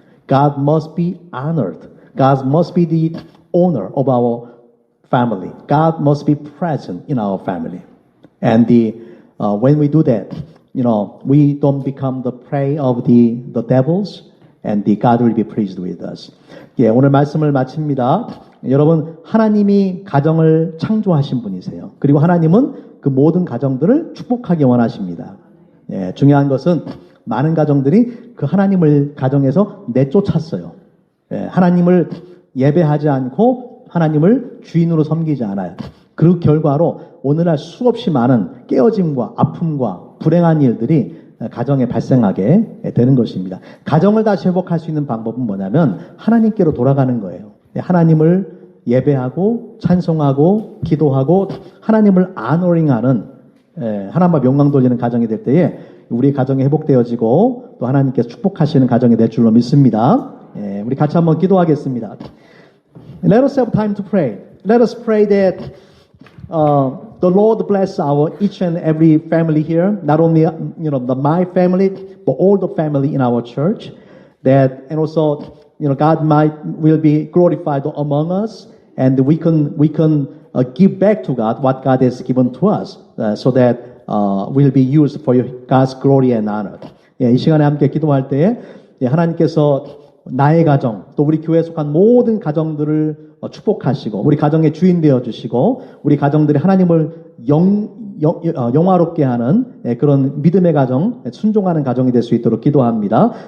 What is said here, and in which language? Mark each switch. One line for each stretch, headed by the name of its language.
English: God must be honored. God must be the owner of our family. God must be present in our family. And when we do that, we don't become the prey of the devils, and God will be pleased with us.
Korean: 예, 오늘 말씀을 마칩니다. 여러분, 하나님이 가정을 창조하신 분이세요. 그리고 하나님은 그 모든 가정들을 축복하기 원하십니다. 예, 중요한 것은 많은 가정들이 그 하나님을 가정에서 내쫓았어요. 하나님을 예배하지 않고 하나님을 주인으로 섬기지 않아요. 그 결과로 오늘날 수없이 많은 깨어짐과 아픔과 불행한 일들이 가정에 발생하게 되는 것입니다. 가정을 다시 회복할 수 있는 방법은 뭐냐면 하나님께로 돌아가는 거예요. 하나님을 예배하고 찬송하고 기도하고 하나님을 아노링하는 하나님 앞에 영광 돌리는 가정이 될 때에 우리 가정이 회복되어지고 또 하나님께서 축복하시는 가정이 될 줄로 믿습니다. 우리 같이 한번 기도하겠습니다.
English: Let us have time to pray. Let us pray that the Lord bless our each and every family here, not only my family, but all the family in our church. That and also God will be glorified among us, and we can give back to God what God has given to us, so that will be used for God's glory and honor.
Korean: 이 시간에 함께 기도할 때에 하나님께서 나의 가정, 또 우리 교회에 속한 모든 가정들을 축복하시고 우리 가정의 주인 되어주시고 우리 가정들이 하나님을 영화롭게 하는 그런 믿음의 가정, 순종하는 가정이 될 수 있도록 기도합니다.